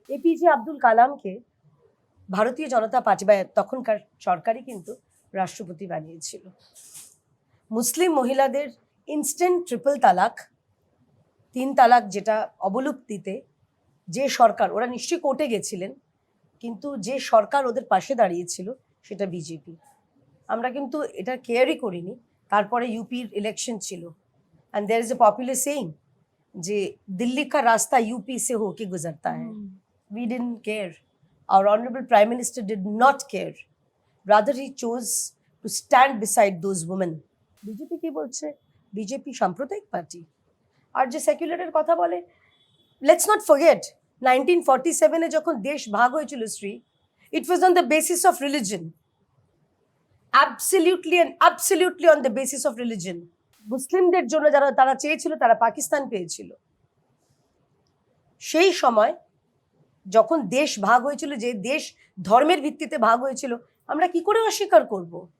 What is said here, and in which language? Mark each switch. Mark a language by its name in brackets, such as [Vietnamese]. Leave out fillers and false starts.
[Bangla] APJ Abdul কালামকে ভারতীয় জনতা party বা তখনকার সরকারই কিন্তু রাষ্ট্রপতি বানিয়েছিল। মুসলিম মহিলাদের ইনস্ট্যান্ট 3 তালাক, 3 তালাক যেটা অবলুপ্তিতে যে সরকার, ওরা নিশ্চয়ই কোর্টে গেছিলেন, কিন্তু যে সরকার ওদের পাশে দাঁড়িয়েছিল সেটা বিজেপি। আমরা কিন্তু এটা কেয়ারই করিনি। তারপরে ইউপির ইলেকশন ছিল, [English] and there is a popular saying [Bangla] যে [Hindi] দিল্লি का रास्ता यूपी से होके गुजरता है। [English] We didn't care. Our honorable prime minister did not care. Rather he chose to stand beside those women. [Bangla] BJP কি বলছে? বিজেপি সাম্প্রদায়িক পার্টি। আর যে সেকুলারের কথা বলে, [English] let's not forget [Bangla] 1947 এ যখন দেশ ভাগ হয়েছিল Shri, [English] it was on the basis of religion. Absolutely on the basis of religion. [Bangla] মুসলিমদের জন্য যারা তারা চেয়েছিল, তারা পাকিস্তান পেয়েছিল। সেই সময় যখন দেশ ভাগ হয়েছিল, যে দেশ ধর্মের ভিত্তিতে ভাগ হয়েছিল, আমরা কি করে অস্বীকার করব?